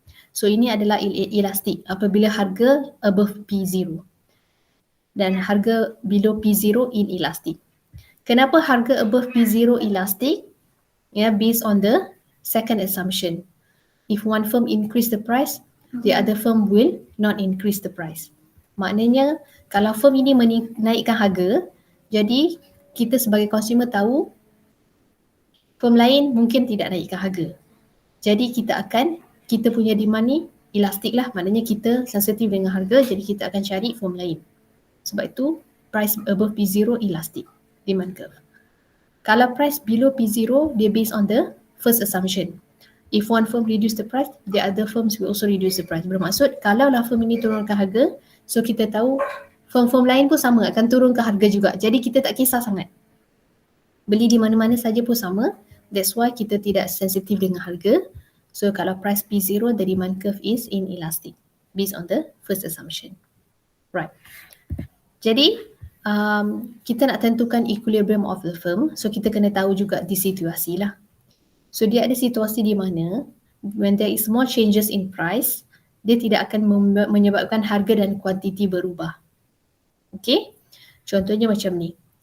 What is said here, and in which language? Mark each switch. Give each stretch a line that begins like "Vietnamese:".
Malay: So ini adalah elastic apabila harga
English: above P0
Malay: dan harga
English: below P0 inelastic.
Malay: Kenapa harga above P0 elastic?
English: Based on the second assumption. If one firm increase the price, the other firm will not increase the price.
Malay: Maknanya kalau firm ini menaikkan harga, jadi kita sebagai
English: consumer
Malay: tahu firm lain mungkin tidak naikkan harga. Jadi kita punya demand ni elastik lah, maknanya kita sensitif dengan harga, jadi kita akan cari firm lain. Sebab itu
English: price above P0 elastic demand curve.
Malay: Kalau
English: price below P0,
Malay: dia
English: based on the first assumption. If one firm reduce the price, the other firms will also reduce the price.
Malay: Bermaksud kalau lah firm ini turunkan harga, so kita tahu firm-firm lain pun sama akan turunkan harga juga. Jadi kita tak kisah sangat. Beli di mana-mana saja pun sama.
English: That's why
Malay: kita tidak sensitif dengan harga.
English: So
Malay: kalau
English: price P0, the demand curve is inelastic based on the first assumption.
Malay: Right. Jadi kita nak tentukan
English: equilibrium of the firm.
Malay: So kita kena tahu juga di situasi lah. So dia ada situasi di mana
English: when there is small changes in price,
Malay: dia tidak akan menyebabkan harga dan kuantiti berubah. Okay? Contohnya macam ni.